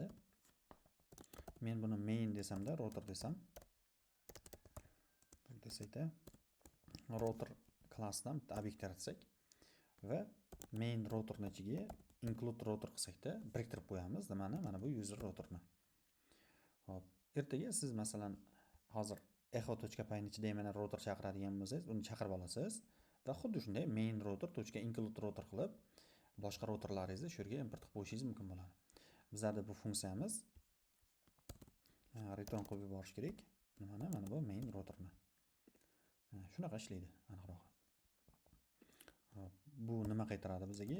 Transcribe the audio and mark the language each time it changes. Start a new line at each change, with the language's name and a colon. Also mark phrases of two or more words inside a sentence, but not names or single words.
Uzbek: Men buni main desamda, router desam, desakda router klassdan bitta obyekt yaratsak va main routerning ichiga
English: include router
Uzbek: qilsakda biriktirib qo'yamiz. Nimani? Mana bu user routerni. Hop, ertaga siz masalan hozir echo.py ni ichida mana router chaqiradigan bo'lsangiz, uni chaqirib olasiz va xuddi shunday
English: main router.include router
Uzbek: qilib boshqa routerlaringizni shu yerga import qilib qo'yishingiz mumkin bo'ladi. Bizlarda bu funksiyamiz return qilib yuborish kerak. Nimani? Mana bu main routerni. Shunaqa ishlaydi aniqroq. Hop, bu nima qaytaradi bizga?